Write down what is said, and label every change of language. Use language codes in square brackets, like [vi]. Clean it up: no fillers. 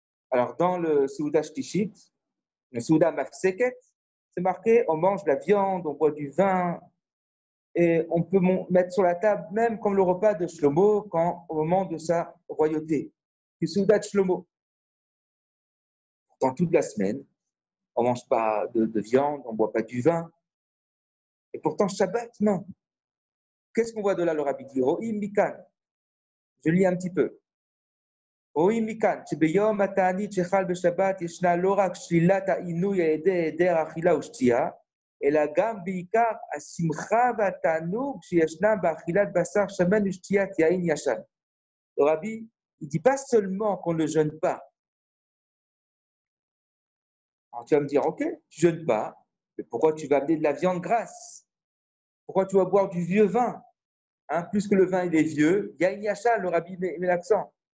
[fr] alors dans le Seuda Shtishit, le Seuda Mafseket, c'est marqué, on mange de la viande, on boit du vin, et on peut mettre sur la table, même comme le repas de Shlomo, au moment de sa royauté. Le Seuda de Shlomo. Dans toute la semaine, on ne mange pas de viande, on ne boit pas du vin. Et pourtant, Shabbat, non. Qu'est-ce qu'on voit de là, le Rabbi dit? [he] Ro'im mikan. [fr] Je lis un petit peu. [he] רואים מכאן שביום התענית שחל בשבת ישנה לא רק שלילת העינוי על ידי היעדר אכילה ושתייה, אלא גם בעיקר השמחה והתענוג שישנם באכילת בשר שמן ושתיית יין ישן. [fr] Le Rabbi, il ne dit pas seulement qu'on ne jeûne pas. Alors tu vas me dire, ok, tu ne jeûnes pas, mais pourquoi tu vas amener de la viande grasse? Pourquoi tu vas boire du vieux vin? Plus que le vin il est vieux, [he] yain yashan, [fr] le Rabbi met l'accent.